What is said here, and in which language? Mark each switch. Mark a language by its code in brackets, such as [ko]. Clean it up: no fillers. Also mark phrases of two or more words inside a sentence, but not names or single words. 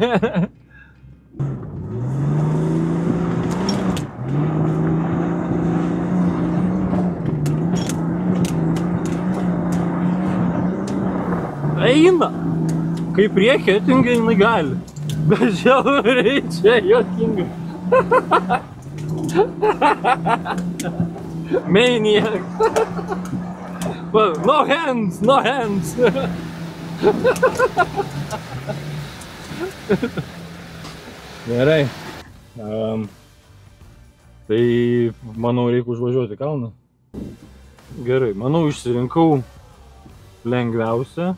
[lt] Eina! Kai priekį atingai jinai gali. Bet žiauriai čia juokinga. Maniac! [en] Well, no hands, no hands! [lt] Gerai. Tai manau reikia užvažiuoti kalną. Gerai, manau išsirinkau lengviausią.